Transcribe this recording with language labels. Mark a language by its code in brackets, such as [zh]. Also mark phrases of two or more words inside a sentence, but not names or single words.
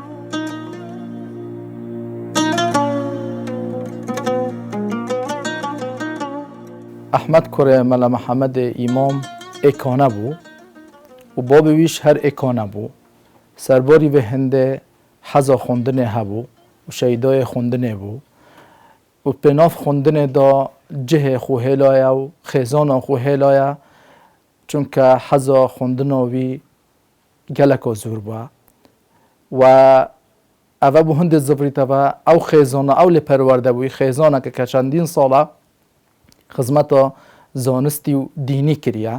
[ku] احمد کوڕێ مەلا محەممەد ئیمام ئێکانە بوو و بابی ویش هەر ئێکانە بوو سەرباری بە هەندێ حەزا خوندنێ هەبوو و شەیدای خوندنێ بوو و پێناف خوندنێ دا جهێ خو هێلایە و خێزانا خو هێلایە چونکە حەزا خوندنەوی geleko زۆر بووە و ئەvە بوو هەندێک زبریتەوە ئەو خێزانە ئەو لێ پەروەردە بووی خێزانەکە کە چەندین ساڵە خزمەتە زانستی و دینی کردە.